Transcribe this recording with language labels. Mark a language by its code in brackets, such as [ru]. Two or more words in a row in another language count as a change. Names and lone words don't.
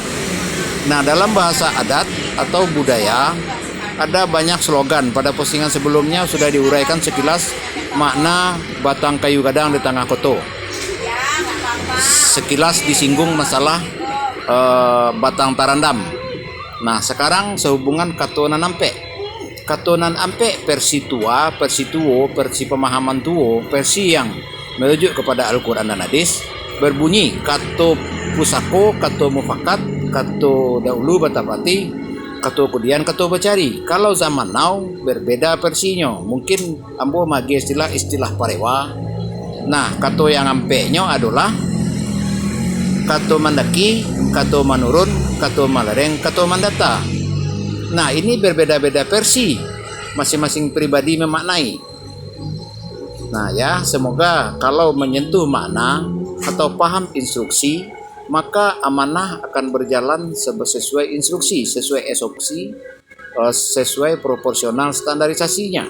[id] Nah, dalam bahasa adat atau budaya ada banyak slogan. Pada postingan sebelumnya sudah diuraikan sekilas makna [min] batang kayu gadang di tengah koto. [id] Sekilas disinggung masalah [min] batang tarandam. [id] Nah, sekarang sehubungan [min] katonan ampe. Katonan ampe [id] versi tua, versi tuo, versi pemahaman tuo, versi yang merujuk kepada Al-Quran dan Hadis berbunyi [min] kato pusako, kato mufakat, kato dahulu batapati, kato kemudian kato bacari. [id] Kalau zaman now berbeda versinya, mungkin ambo magi istilah parewa. Nah, kato yang ampe-nya adalah [min] kato mandaki, kato manurun, kato malereng, kato mandata. [id] Nah, ini berbeda-beda versi, masing-masing pribadi memaknai. Nah ya, semoga kalau menyentuh makna atau paham instruksi, maka amanah akan berjalan sesuai instruksi, sesuai SOP, sesuai proporsional standarisasinya.